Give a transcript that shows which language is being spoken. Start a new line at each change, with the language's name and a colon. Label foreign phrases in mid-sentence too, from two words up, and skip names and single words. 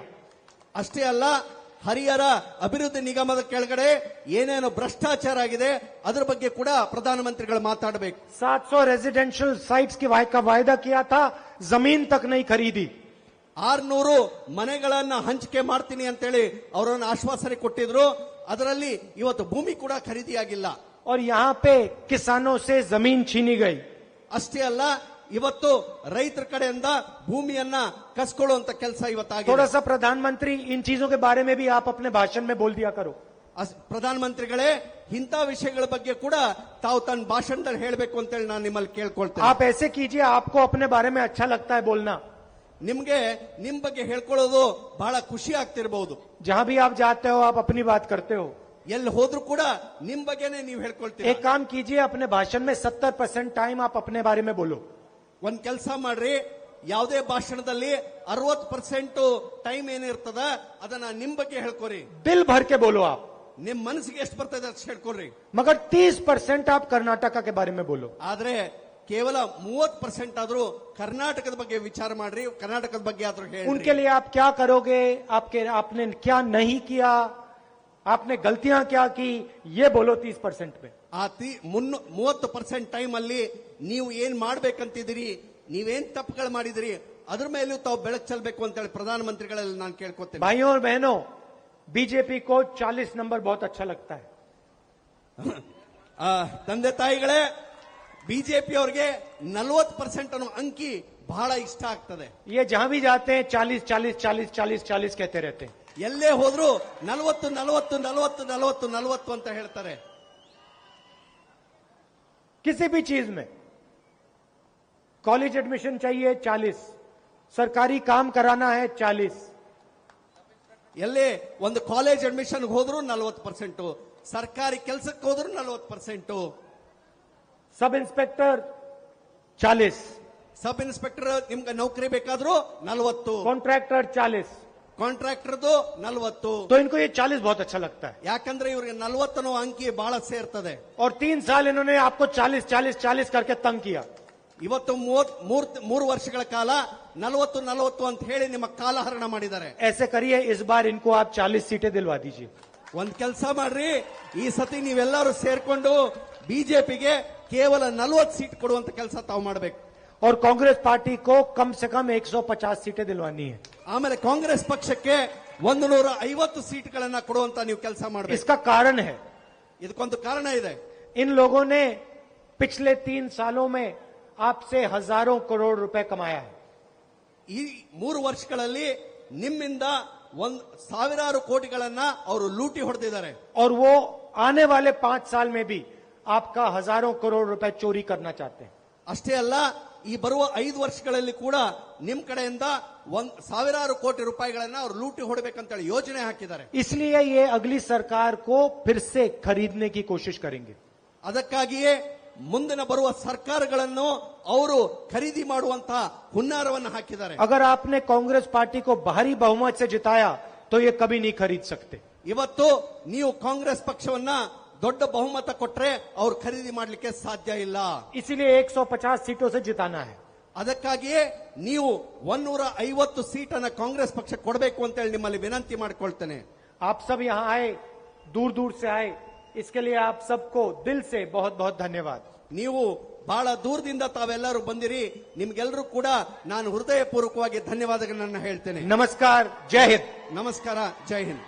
Kannada: ಅಷ್ಟೇ ಅಲ್ಲ, ಹರಿಹರ ಅಭಿವೃದ್ಧಿ ನಿಗಮದ ಕೆಳಗಡೆ ಏನೇನು ಭ್ರಷ್ಟಾಚಾರ ಆಗಿದೆ ಅದರ ಬಗ್ಗೆ ಕೂಡ ಪ್ರಧಾನಮಂತ್ರಿಗಳು ಮಾತಾಡಬೇಕು.
Hindi: 700
English: residential sites
Hindi: की का वायदा किया था, जमीन तक नहीं खरीदी.
Kannada: 600 ಮನೆಗಳನ್ನ ಹಂಚಿಕೆ ಮಾಡ್ತೀನಿ ಅಂತೇಳಿ ಅವರನ್ನು ಆಶ್ವಾಸನೆ ಕೊಟ್ಟಿದ್ರು, ಅದರಲ್ಲಿ ಇವತ್ತು ಭೂಮಿ ಕೂಡ ಖರೀದಿಯಾಗಿಲ್ಲ.
Hindi: और यहाँ पे किसानों से जमीन छीनी गई.
Kannada: ಅಷ್ಟೇ ಅಲ್ಲ, ಇವತ್ತು ರೈತರ ಕಡೆಯಿಂದ ಭೂಮಿಯನ್ನ ಕಸ್ಕೊಳ್ಳುವಂತ ಕೆಲಸ
Hindi: थोड़ा
Kannada: ಇವತ್ತಾಗಿದೆ.
Hindi: सा प्रधानमंत्री इन चीजों के बारे में भी आप अपने भाषण में बोल दिया करो.
Kannada: ಪ್ರಧಾನಮಂತ್ರಿಗಳೇ, ಇಂಥ ವಿಷಯಗಳ ಬಗ್ಗೆ ಕೂಡ ತಾವು ತನ್ನ ಭಾಷಣದಲ್ಲಿ ಹೇಳಬೇಕು ಅಂತೇಳಿ ನಾನು ನಿಮ್ಮಲ್ಲಿ ಕೇಳ್ಕೊಳ್ತೇನೆ.
Hindi: आप ऐसे कीजिए, आपको अपने बारे में अच्छा लगता है बोलना.
Kannada: ನಿಮ್ಗೆ ನಿಮ್ ಬಗ್ಗೆ ಹೇಳ್ಕೊಳ್ಳೋದು ಬಹಳ ಖುಷಿ ಆಗ್ತಿರಬಹುದು.
Hindi: जहां भी आप जाते हो आप अपनी बात करते हो.
Kannada: ಎಲ್ಲಿ ಹೋದ್ರೂ ಕೂಡ ನಿಮ್ ಬಗ್ಗೆನೇ ನೀವು ಹೇಳ್ಕೊಳ್ತೀರಿ.
Hindi: एक काम कीजिए, अपने भाषण में 70% टाइम आप अपने बारे में बोलो.
Kannada: ಒಂದ್ ಕೆಲಸ ಮಾಡ್ರಿ, ಯಾವುದೇ ಭಾಷಣದಲ್ಲಿ 60% ಟೈಮ್ ಏನಿರ್ತದ ಅದನ್ನ ನಿಮ್ ಬಗ್ಗೆ ಹೇಳ್ಕೊರಿ.
Hindi: दिल भर के बोलो आप,
Kannada: ನಿಮ್ ಮನಸ್ಸಿಗೆ ಎಷ್ಟು ಬರ್ತದೆ ಅಷ್ಟು ಹೇಳ್ಕೊಡ್ರಿ.
Hindi: मगर 30% आप कर्नाटका के बारे में बोलो.
Kannada: ಆದ್ರೆ ಕೇವಲ 30% ಆದ್ರೂ ಕರ್ನಾಟಕದ ಬಗ್ಗೆ ವಿಚಾರ ಮಾಡ್ರಿ, ಕರ್ನಾಟಕದ ಬಗ್ಗೆ ಆದ್ರೂ
Hindi: उनके
Kannada: ಹೇಳಿ.
Hindi: लिए आप क्या करोगे, आपने क्या नहीं किया, आपने गलतियां क्या की, ये बोलो 30% में.
Kannada: ಆ 30% ಟೈಮ್ ಅಲ್ಲಿ ನೀವು ಏನ್ ಮಾಡ್ಬೇಕಂತಿದ್ದೀರಿ, ನೀವೇನ್ ತಪ್ಪುಗಳು ಮಾಡಿದಿರಿ ಅದ್ರ ಮೇಲೂ ತಾವು ಬೆಳಕು ಚೆಲ್ಲಬೇಕು ಅಂತ ಹೇಳಿ ಪ್ರಧಾನಮಂತ್ರಿಗಳಲ್ಲಿ ನಾನು ಕೇಳ್ಕೊತೇನೆ.
Hindi: भाइयों और बहनों, बीजेपी को 40 नंबर बहुत अच्छा लगता है.
Kannada: ತಂದೆ ತಾಯಿಗಳೇ, ಬಿಜೆಪಿ ಅವರಿಗೆ 40% ಅನ್ನೋ ಅಂಕಿ ಬಹಳ ಇಷ್ಟ ಆಗ್ತದೆ.
Hindi: ये जहां भी जाते हैं 40 40 40 40 40 कहते रहते हैं.
Kannada: ಎಲ್ಲೇ ಹೋದ್ರು 40 40 40 40 40 ಅಂತ ಹೇಳ್ತಾರೆ.
Hindi: किसी भी चीज में
English: college admission
Hindi: चाहिए 40, सरकारी काम कराना है 40,
Kannada: ಎಲ್ಲೇ ಒಂದು
English: college admission
Kannada: ಹೋದ್ರು 40%, ಸರ್ಕಾರಿ ಕೆಲಸಕ್ಕೆ ಹೋದ್ರು 40%,
English: sub inspector 40, sub inspector
Kannada: ನಿಮ್ಗೆ ನೌಕರಿ ಬೇಕಾದ್ರೂ 40,
Hindi: कॉन्ट्रैक्टर 40.
Kannada: ಕಾಂಟ್ರಾಕ್ಟರ್ದು 40.
Hindi: तो इनको ये 40 बहुत अच्छा लगता है.
Kannada: ಯಾಕಂದ್ರೆ ಇವ್ರಿಗೆ 40 ಅನ್ನೋ ಅಂಕಿ ಬಹಳ ಸೇರ್ತದೆ.
Hindi: और 3 साल इन्होंने आपको 40 40 40 करके तंग किया.
Kannada: ಇವತ್ತು 3 ವರ್ಷಗಳ ಕಾಲ 40 40 ಅಂತ ಹೇಳಿ ನಿಮ್ಮ ಕಾಲಹರಣ ಮಾಡಿದ್ದಾರೆ.
Hindi: ऐसे करिए, इस बार इनको आप 40 सीटें दिलवा दीजिए.
Kannada: ಒಂದ್ ಕೆಲಸ ಮಾಡ್ರಿ, ಈ ಸತಿ ನೀವೆಲ್ಲರೂ ಸೇರ್ಕೊಂಡು ಬಿಜೆಪಿಗೆ ಕೇವಲ 40 ಸೀಟ್ ಕೊಡುವಂತ ಕೆಲಸ ತಾವು ಮಾಡಬೇಕು.
Hindi: और कांग्रेस पार्टी को कम से कम 150 सीटें दिलवानी है.
Kannada: ಆಮೇಲೆ ಕಾಂಗ್ರೆಸ್ ಪಕ್ಷಕ್ಕೆ 150 ಸೀಟ್ಗಳನ್ನ ಕೊಡುವಂತ ನೀವು ಕೆಲಸ ಮಾಡಬೇಕು.
Hindi: इसका कारण है,
Kannada: ಇದಕ್ಕೊಂದು ಕಾರಣ ಇದೆ.
Hindi: इन लोगों ने पिछले 3 सालों में आपसे हजारों करोड़ रुपए कमाया है.
Kannada: ಈ 3 ವರ್ಷಗಳಲ್ಲಿ ನಿಮ್ಮಿಂದ 1,000 ಕೋಟಿಗಳನ್ನ ಅವರು ಲೂಟಿ ಹೊಡೆದಿದ್ದಾರೆ.
Hindi: और वो आने वाले 5 साल में भी आपका हजारों करोड़ रुपए चोरी करना चाहते हैं.
Kannada: ಅಷ್ಟೇ ಅಲ್ಲ, ಈ ಬರುವ 5 ವರ್ಷಗಳಲ್ಲಿ ಕೂಡ ನಿಮ್ ಕಡೆಯಿಂದ 1,000 ಕೋಟಿ ರೂಪಾಯಿಗಳನ್ನ ಅವರು ಲೂಟಿ ಹೊಡಬೇಕಂತ ಹೇಳಿ ಯೋಜನೆ ಹಾಕಿದ್ದಾರೆ.
Hindi: इसलिए ये अगली सरकार को फिर से खरीदने की कोशिश करेंगे.
Kannada: ಅದಕ್ಕಾಗಿಯೇ ಮುಂದಿನ ಬರುವ ಸರ್ಕಾರಗಳನ್ನು ಅವರು ಖರೀದಿ ಮಾಡುವಂತಹ ಹುನ್ನಾರವನ್ನು ಹಾಕಿದ್ದಾರೆ.
Hindi: अगर आपने कांग्रेस पार्टी को भारी बहुमत से जिताया तो ये कभी नहीं खरीद सकते.
Kannada: ಇವತ್ತು ನೀವು ಕಾಂಗ್ರೆಸ್ ಪಕ್ಷವನ್ನ ದೊಡ್ಡ ಬಹುಮತ ಕೊಟ್ರೆ ಅವ್ರು ಖರೀದಿ ಮಾಡ್ಲಿಕ್ಕೆ ಸಾಧ್ಯ ಇಲ್ಲ.
Hindi: इसीलिए 150 सीटों से जिताना है.
Kannada: ಅದಕ್ಕಾಗಿಯೇ ನೀವು 150 ಸೀಟನ್ನ ಕಾಂಗ್ರೆಸ್ ಪಕ್ಷ ಕೊಡಬೇಕು ಅಂತ ಹೇಳಿ ನಿಮ್ಮಲ್ಲಿ ವಿನಂತಿ ಮಾಡಿಕೊಳ್ತೇನೆ.
Hindi: आप सब यहाँ आए, दूर दूर से आए, इसके लिए आप सबको दिल से बहुत बहुत धन्यवाद.
Kannada: ನೀವು ಬಹಳ ದೂರದಿಂದ ತಾವೆಲ್ಲರೂ ಬಂದಿರಿ, ನಿಮ್ಗೆಲ್ಲರೂ ಕೂಡ ನಾನು ಹೃದಯಪೂರ್ವಕವಾಗಿ ಧನ್ಯವಾದಗಳನ್ನ ಹೇಳ್ತೇನೆ.
Hindi: नमस्कार, जय हिंद.
Kannada: ನಮಸ್ಕಾರ, ಜೈ ಹಿಂದ್.